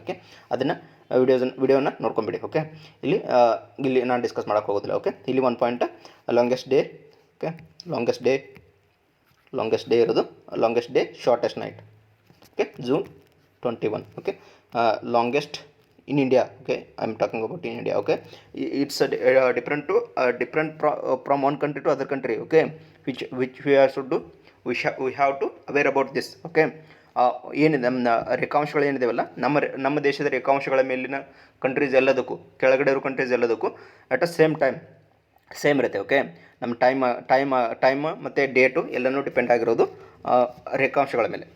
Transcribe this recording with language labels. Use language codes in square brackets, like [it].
[kn] Okay, ಅದನ್ನು ವಿಡಿಯೋನ ನೋಡ್ಕೊಂಬಿಡಿ. Okay, ಇಲ್ಲಿ ನಾನು ಡಿಸ್ಕಸ್ ಮಾಡೋಕ್ಕೆ ಹೋಗೋದಿಲ್ಲ. ಓಕೆ, ಇಲ್ಲಿ ಒಂದು point longest day. Okay, longest day ಇರೋದು, longest day, shortest night. [en] Okay, June 21. Okay, longest in India. Okay, I am talking about in India. Okay, it's different from one country to other country. Okay, which we should do, we have to aware about this. [kn] Okay, ಏನಿದೆ ನಮ್ಮ ರೇಖಾಂಶಗಳು ಏನಿದೆವಲ್ಲ, ನಮ್ಮ ದೇಶದ ರೇಖಾಂಶಗಳ ಮೇಲಿನ countries ಎಲ್ಲದಕ್ಕೂ, ಕೆಳಗಡೆ ಇರೋ countries ಎಲ್ಲದಕ್ಕೂ [en] at a same [kn] ಇರುತ್ತೆ. ಓಕೆ, ನಮ್ಮ ಟೈಮ್ ಮತ್ತು ಡೇಟು ಎಲ್ಲನೂ ಡಿಪೆಂಡ್ ಆಗಿರೋದು ರೇಖಾಂಶಗಳ ಮೇಲೆ.